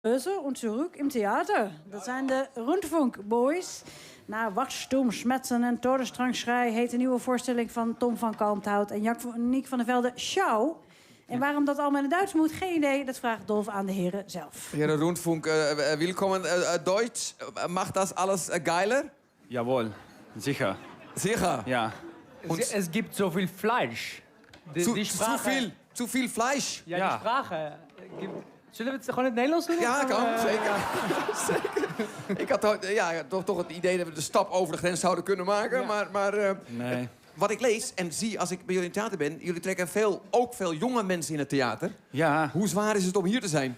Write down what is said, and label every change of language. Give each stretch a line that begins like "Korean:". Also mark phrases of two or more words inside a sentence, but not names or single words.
German: Und zurück im Theater.
Dutch: Dat zijn de Rundfunk Boys. Na Wachstum, Smetsen en Torenstrangschrei heet de nieuwe voorstelling van Tom van Kalmthout en Niek van der Velde Schau. En waarom dat allemaal in het Duits moet, geen idee. Dat vraagt Dolf aan de heren zelf. Heren Rundfunk, willkommen.
German: Deutsch, macht das alles geiler? Jawohl, sicher. Sicher? Ja. Es gibt so viel Fleisch. Zu viel Fleisch? Ja, die Sprache.
Dutch: Zullen we het gewoon in het Nederlands doen? Ja, kan. Zeker. Zeker. Ik had toch het idee dat we de stap over de grens zouden kunnen maken. Ja. Maar Nee. wat ik lees en zie als ik bij jullie in het theater ben... jullie trekken ook veel jonge mensen in het theater. Ja. Hoe zwaar is het om hier te zijn?